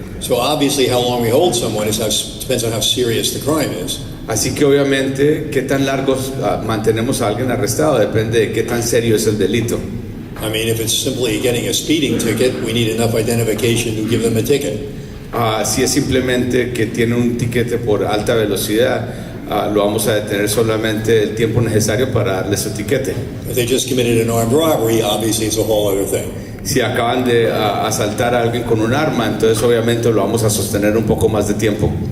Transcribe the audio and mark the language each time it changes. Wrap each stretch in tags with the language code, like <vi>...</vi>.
<en>So obviously how long we hold someone depends on how serious the crime is.</en> <es>Así que obviamente qué tan largos mantenemos a alguien arrestado depende de qué tan serio es el delito.</es> <en>I mean, if it's simply getting a speeding ticket, we need enough identification to give them a ticket.</en> <es>Si es simplemente que tiene un tiquete por alta velocidad, lo vamos a detener solamente el tiempo necesario para darle su tiquete.</es> <en>If they just committed an armed robbery, obviously it's a whole other thing.</en> <es>Si acaban de asaltar a alguien con un arma, entonces obviamente lo vamos a sostener un poco más de tiempo.</es>